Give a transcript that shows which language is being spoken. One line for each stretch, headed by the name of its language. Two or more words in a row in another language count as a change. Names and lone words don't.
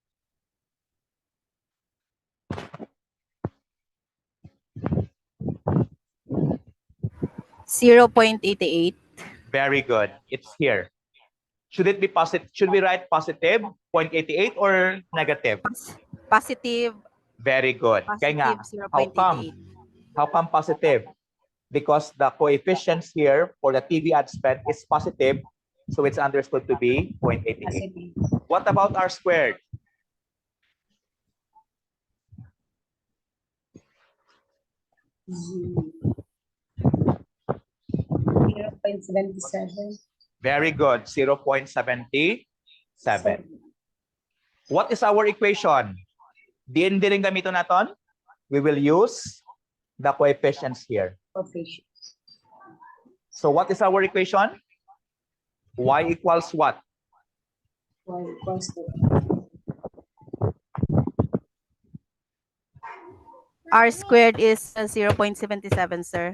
English: $0.88. Very good. It's here. Should it be positive? Should we write positive 0.88 or negative? Positive. Very good.
Hiligaynon: Kaya nga,
English: Positive how come? 0.88. How come positive? Because the coefficients here for the TV ad spend is positive, so it's understood to be 0.88. What about R squared? Mm. 0.77. Very good. 0.77. What is our equation?
Hiligaynon: Din rin gamiton natin?
English: We will use the coefficients here. Coefficients. So what is our equation? Y equals what? Y equals to R squared is 0.77, sir.